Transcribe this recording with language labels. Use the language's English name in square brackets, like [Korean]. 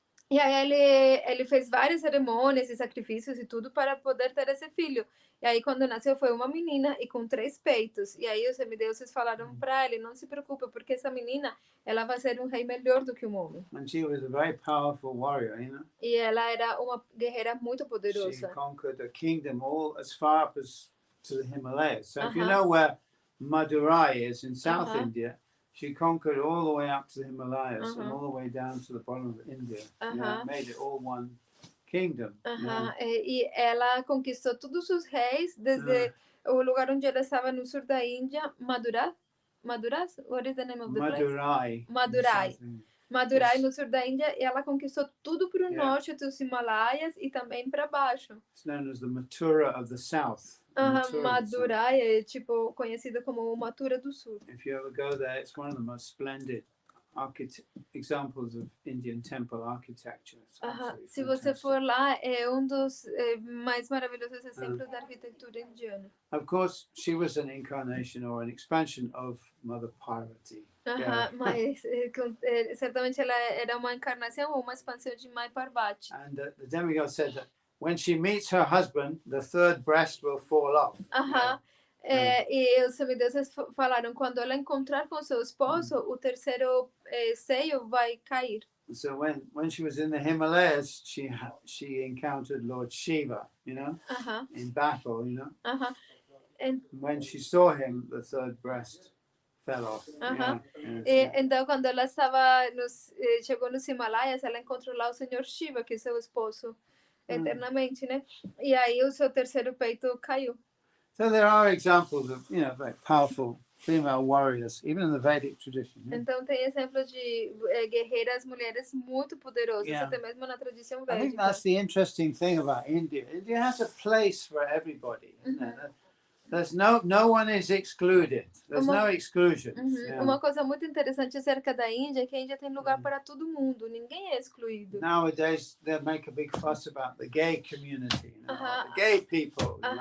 [Portuguese] E aí ele fez várias cerimônias e sacrifícios e tudo para poder ter esse filho. E aí quando nasceu foi uma menina e com 3 peitos. E aí os semideuses falaram para ele, não se preocupe, porque essa menina, ela vai ser um rei melhor do que um homem. [English] And she was a very powerful warrior, [Portuguese] E ela era uma guerreira muito poderosa. [English] She conquered a kingdom all as far up as to the Himalayas. So if you know where Madurai is in South India, she conquered all the way up to the Himalayas and all the way down to the bottom of India. Made it all one kingdom. [Portuguese] E ela conquistou todos os reis desde o lugar onde ela estava no sul da Índia, Madurai? [English] What is the name of the place? [Portuguese] Madurai, no sul da Índia, e ela conquistou tudo para o norte dos Himalaias e também para baixo. [English] It's known as the Mathura of the South. [Portuguese] Madurai é tipo conhecida como Mathura do Sul. [English] If you ever go there, it's one of the most splendid examples of Indian temple architecture. [Portuguese] Se você for lá, é dos mais maravilhosos exemplos da arquitetura indiana. [English] Of course, she was an incarnation or an expansion of Mother Parvati. [Portuguese] Mas certamente ela era uma encarnação ou uma expansão de Mãe Parvati. [English] And the demigod said that when she meets her husband, the 3rd breast will fall off. [Portuguese] E os semideuses falaram, quando ela encontrar com seu esposo, o 3º seio vai cair. [English] So when she was in the Himalayas, she encountered Lord Shiva, in battle, And when she saw him, the 3rd breast fell off. [Portuguese] Então, quando ela chegou nos Himalaias, ela encontrou lá o Senhor Shiva, que é seu esposo eternamente, né? E aí o seu 3º peito caiu. [English] So there are examples of, very powerful female warriors, even in the Vedic tradition. [Portuguese] Então tem exemplos de guerreiras mulheres muito poderosas, até mesmo na tradição védica. [English] I think that's the interesting thing about India. India has a place for everybody. There's no one is excluded. There's no exclusions. [Portuguese] Uma coisa muito interessante acerca da Índia é que a Índia tem lugar para todo mundo. Ninguém é excluído. [English] Nowadays they make a big fuss about the gay community, the gay people.